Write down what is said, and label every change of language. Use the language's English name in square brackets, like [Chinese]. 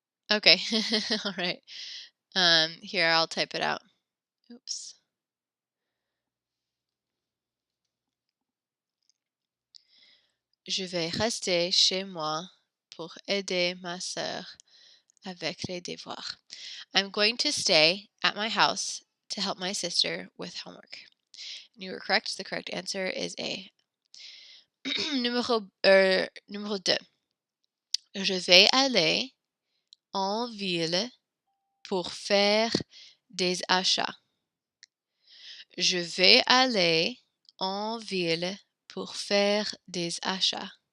[English] Okay. All right. Here, I'll type it out. Oops. [French] Je vais rester chez moi pour aider ma sœur avec les devoirs. [English] I'm going to stay at my house to help my sister with homework. And you were correct. The correct answer is A. [French] Numéro 2. Je vais aller en ville pour faire des achats. Je vais aller en ville pour faire des achats.